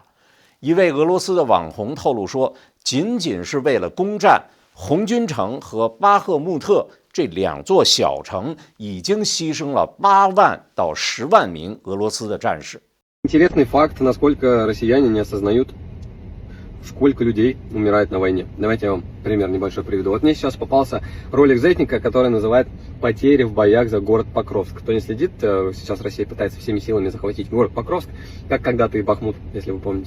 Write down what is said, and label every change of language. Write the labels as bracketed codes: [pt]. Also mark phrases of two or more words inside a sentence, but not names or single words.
[zh] 一位俄罗斯的网红透露说，仅仅是为了攻占红军城和巴赫穆特这两座小城，已经牺牲了8万到10万名俄罗斯的战士。 [ru] Интересный факт, насколько россияне не осознают, сколько людей умирает на войне. Давайте я вам пример небольшой приведу. Вот мне сейчас попался ролик Зетника, который называет «Потери в боях за город Покровск». Кто не следит, сейчас Россия пытается всеми силами захватить город Покровск, как когда-то и Бахмут, если вы помните.